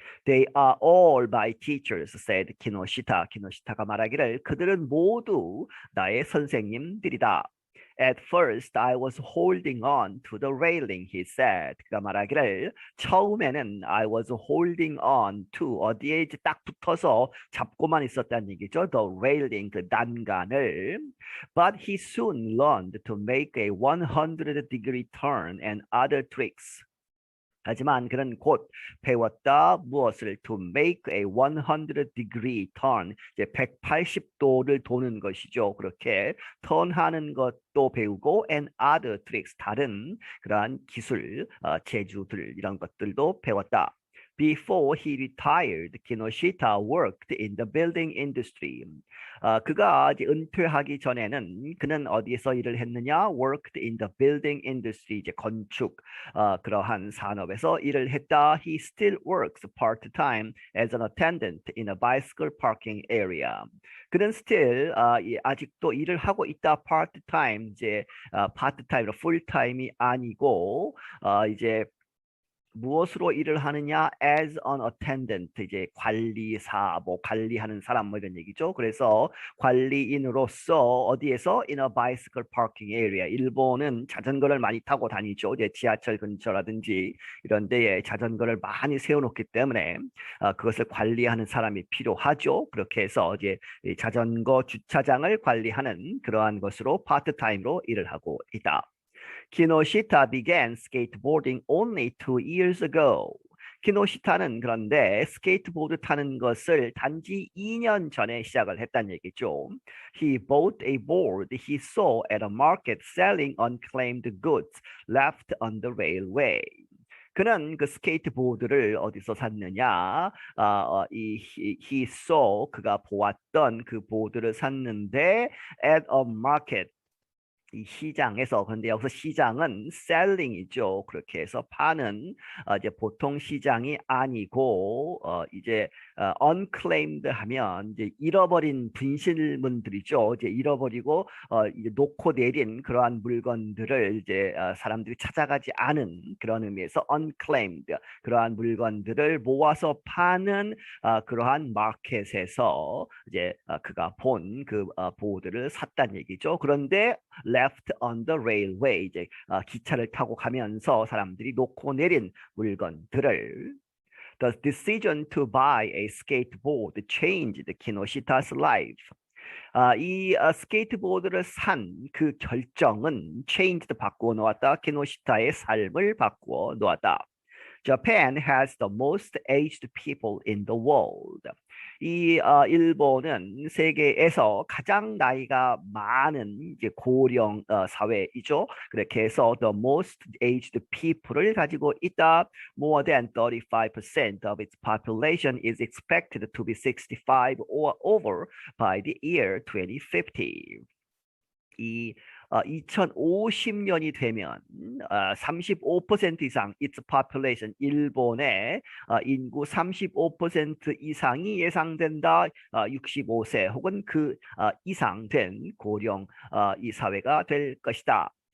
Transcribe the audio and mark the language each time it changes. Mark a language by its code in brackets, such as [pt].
[en] They are all my teachers, said 키노시타. [ko] 키노시타가 말하기를 그들은 모두 나의 선생님들이다. [en] At first, I was holding on to the railing, he said. [ko] 그가 말하기를 처음에는 [en] I was holding on to [ko] 어디에 이제 딱 붙어서 잡고만 있었다는 얘기죠. [en] The railing, [ko] 그 난간을. [en] But he soon learned to make a 100-degree turn and other tricks. [ko] 하지만 그는 곧 배웠다 무엇을 [en] to make a 100-degree turn [ko] 이제 180도를 도는 것이죠. 그렇게 턴하는 것도 배우고 [en] and other tricks [ko] 다른 그러한 기술 재주들 이런 것들도 배웠다. [en] Before he retired, Kinoshita worked in the building industry. [ko] 그가 이제 은퇴하기 전에는 그는 어디에서 일을 했느냐? [en] Worked in the building industry, [ko] 이제 건축 그러한 산업에서 일을 했다. [en] He still works part-time as an attendant in a bicycle parking area. [ko] 그는 still 아직도 일을 하고 있다. part-time, 이제 part-time로 full-time이 아니고 이제 무엇으로 일을 하느냐? [en] As an attendant, [ko] 이제 관리사, 뭐 관리하는 사람 뭐 이런 얘기죠. 그래서 관리인으로서 어디에서? [en] In a bicycle parking area. [ko] 일본은 자전거를 많이 타고 다니죠. 이제 지하철 근처라든지 이런 데에 자전거를 많이 세워놓기 때문에 그것을 관리하는 사람이 필요하죠. 그렇게 해서 이제 자전거 주차장을 관리하는 그러한 것으로 파트타임으로 일을 하고 있다. [en] Kinoshita began skateboarding only 2 years ago. [ko] 키노시타는 그런데 스케이트보드 타는 것을 단지 2년 전에 시작을 했다는 얘기죠. [en] He bought a board he saw at a market selling unclaimed goods left on the railway. [ko] 그는 그 스케이트보드를 어디서 샀느냐? [en] he saw [ko] 그가 보았던 그 보드를 샀는데 [en] at a market [ko] 이 시장에서 그런데 여기서 시장은 selling이죠. 그렇게 해서 파는 이제 보통 시장이 아니고 이제 unclaimed 하면 이제 잃어버린 분실물들이죠. 이제 잃어버리고 이제 놓고 내린 그러한 물건들을 이제 사람들이 찾아가지 않은 그런 의미에서 unclaimed 그러한 물건들을 모아서 파는 그러한 마켓에서 이제 그가 본 그 보드를 샀다는 얘기죠. [en] 그런데 left on the railway [ko] 이제 기차를 타고 가면서 사람들이 놓고 내린 물건들을 [en] The decision to buy a skateboard changed Kinoshita's life. [ko] 이 스케이트보드를 산 그 결정은 changed 바꾸어 놓았다. 키노시타의 삶을 바꾸어 놓았다. [en] Japan has the most aged people in the world. [ko] 이 일본은 세계에서 가장 나이가 많은 이제 고령 사회이죠. 그렇게 해서 [en] the most aged people [ko] 을 가지고 있다. [en] More than 35% of its population is expected to be 65 or over by the year 2050. [ko] 이 2050년이 되면 35% 이상 [en] its population [ko] 일본의 인구 35% 이상이 예상된다. 65세 혹은 그 이상 된 고령 이 사회가 될 것이다.